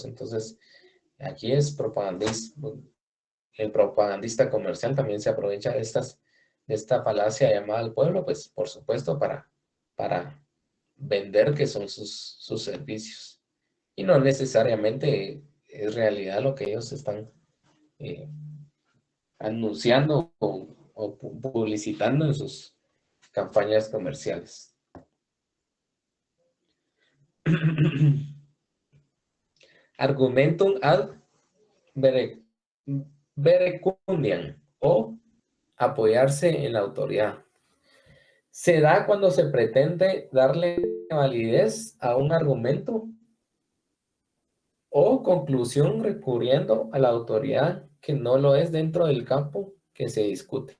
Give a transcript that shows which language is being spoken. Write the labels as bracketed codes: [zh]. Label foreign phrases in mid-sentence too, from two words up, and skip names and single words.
[es] Entonces, aquí es propagandista. El propagandista comercial también se aprovecha de esta falacia llamada al pueblo, pues por supuesto para vender que son sus servicios. Y no necesariamente es realidad lo que ellos están anunciando o publicitando en sus campañas comerciales. [la] Argumentum ad verecundiam [es] o apoyarse en la autoridad. Se da cuando se pretende darle validez a un argumento o conclusión recurriendo a la autoridad que no lo es dentro del campo que se discute.